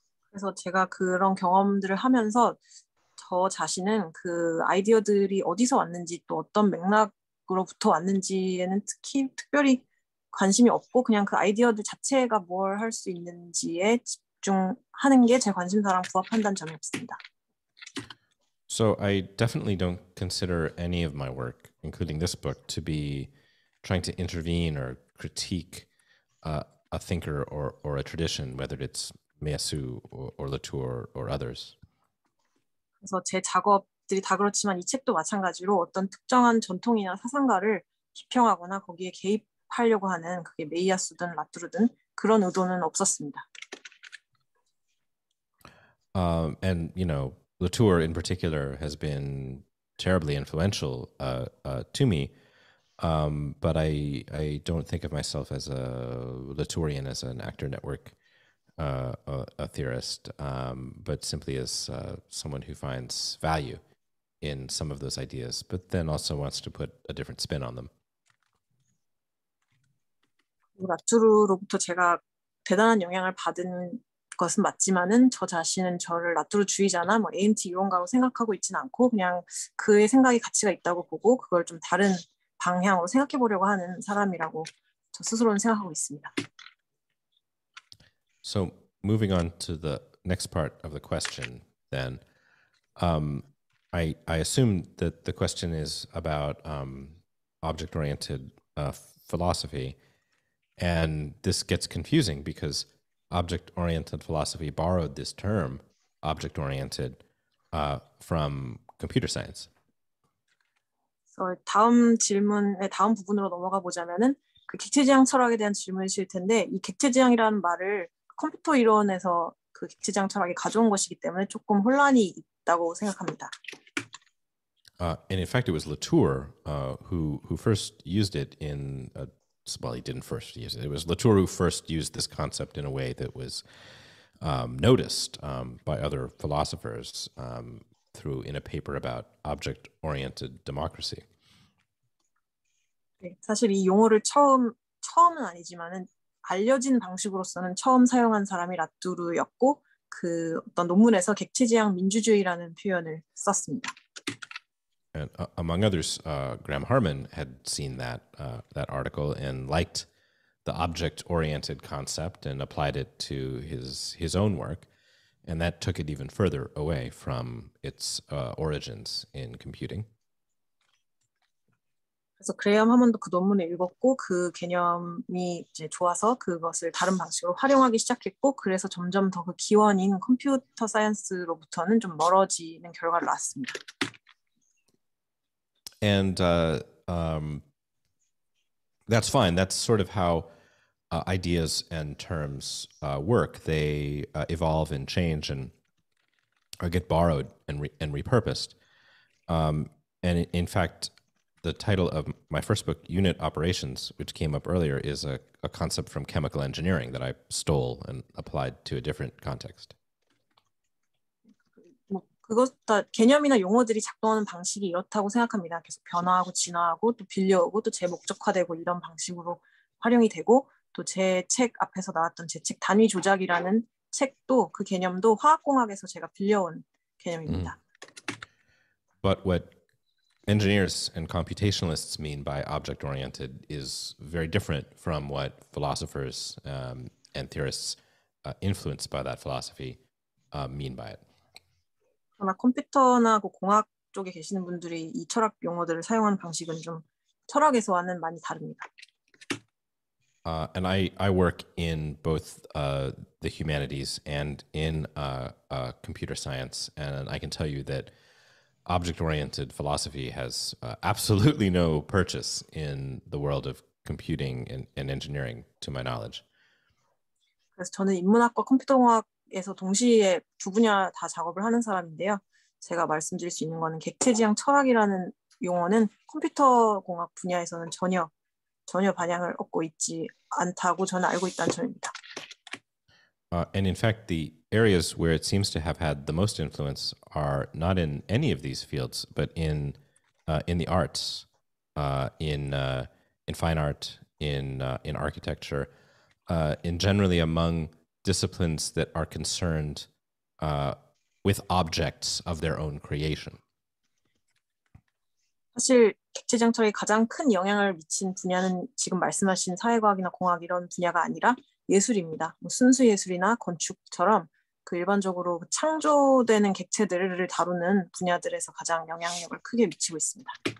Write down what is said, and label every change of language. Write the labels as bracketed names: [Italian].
[Korean] 그래서 제가 그런 경험들을 하면서 저 자신은 그 아이디어들이 어디서 왔는지 또 어떤 맥락으로부터 왔는지에는 특별히 관심이 없고 그냥 그 아이디어들 자체가 뭘 할 수 있는지에 집중하는 게 제 관심사랑 부합한다는 점이 없습니다. [English] So I definitely don't consider any of my work, including this book, to be trying to intervene or critique a thinker or a tradition, whether it's Meillassoux or Latour or others. [Korean] 그래서 제 작업들이 다 그렇지만 이 책도 마찬가지로 어떤 특정한 전통이나 사상가를 비평하거나 거기에 개입하려고 하는 그게 메이야수든 라투르든 그런 의도는 없었습니다. [English] And you know, Latour in particular has been terribly influential to me, but I don't think of myself as a Latourian, as an actor network a theorist, but simply as someone who finds value in some of those ideas, but then also wants to put a different spin on them. [Korean] 라투르로부터 제가 대단한 영향을 받은 것은 맞지만은 저 자신은 저를 라투르주의자나 뭐 ANT 이론가로 생각하고 있지는 않고 그냥 그의 생각이 가치가 있다고 보고 그걸 좀 다른 방향으로 생각해 보려고 하는 사람이라고 저 스스로는 생각하고 있습니다. [English] So moving on to the next part of the question, then, I assume that the question is about object-oriented philosophy, and this gets confusing because object-oriented philosophy borrowed this term, object-oriented, from computer science. [Korean] 그래서 다음 질문의 다음 부분으로 넘어가 보자면은 그 객체지향 철학에 대한 질문이실 텐데 이 객체지향이라는 말을 컴퓨터 이론에서 그 객체지향 철학이 가져온 것이기 때문에 조금 혼란이 있다고 생각합니다. [English] And in fact, it was Latour who first used it in. Well, he didn't first use it. It was Latour who first used this concept in a way that was noticed by other philosophers in a paper about object-oriented democracy. [Korean] 네, 사실 이 용어를 처음은 아니지만은 알려진 방식으로서는 처음 사용한 사람이 라투르였고 그 어떤 논문에서 객체지향 민주주의라는 표현을 썼습니다. [English] And among others, Graham Harman had seen that article and liked the object-oriented concept and applied it to his own work, and that took it even further away from its origins in computing. [Korean] 그래서 그레이엄 하먼도 그 논문을 읽었고 그 개념이 이제 좋아서 그것을 다른 방식으로 활용하기 시작했고 그래서 점점 더 그 기원인 컴퓨터 사이언스로부터는 좀 멀어지는 결과를 낳았습니다. [English] And that's fine. That's sort of how ideas and terms work. They evolve and change and or get borrowed and repurposed. And in fact, the title of my first book, Unit Operations, which came up earlier, is a concept from chemical engineering that I stole and applied to a different context. [Korean] 그것 다 개념이나 용어들이 작동하는 방식이 이렇다고 생각합니다. 계속 변화하고 진화하고 또 빌려오고 또 재목적화되고 이런 방식으로 활용이 되고 또 제 책 앞에서 나왔던 제 책 단위 조작이라는 책도 그 개념도 화학공학에서 제가 빌려온 개념입니다. [English] But what engineers and computationalists mean by object-oriented is very different from what philosophers and theorists influenced by that philosophy mean by it. [Korean] 그러나 컴퓨터나 그 공학 쪽에 계시는 분들이 이 철학 용어들을 사용하는 방식은 좀 철학에서와는 많이 다릅니다. [English] And I work in both the humanities and in computer science, and I can tell you that object-oriented philosophy has absolutely no purchase in the world of computing and engineering, to my knowledge. [Korean] 그래서 저는 인문학과 컴퓨터공학에서 동시에 두 분야 다 작업을 하는 사람인데요. 제가 말씀드릴 수 있는 거는 객체지향 철학이라는 용어는 컴퓨터 공학 분야에서는 전혀 반향을 얻고 있지 않다고 저는 알고 있다는 점입니다. [English] And in fact, the areas where it seems to have had the most influence are not in any of these fields, but in the arts, in fine art, in architecture, in generally among disciplines that are concerned with objects of their own creation. [Korean] 사실 객체지향 철학이 가장 큰 영향을 미친 분야는 지금 말씀하신 사회과학이나 공학 이런 분야가 아니라 예술입니다. 순수 예술이나 건축처럼 그 일반적으로 창조되는 객체들을 다루는 분야들에서 가장 영향력을 크게 미치고 있습니다.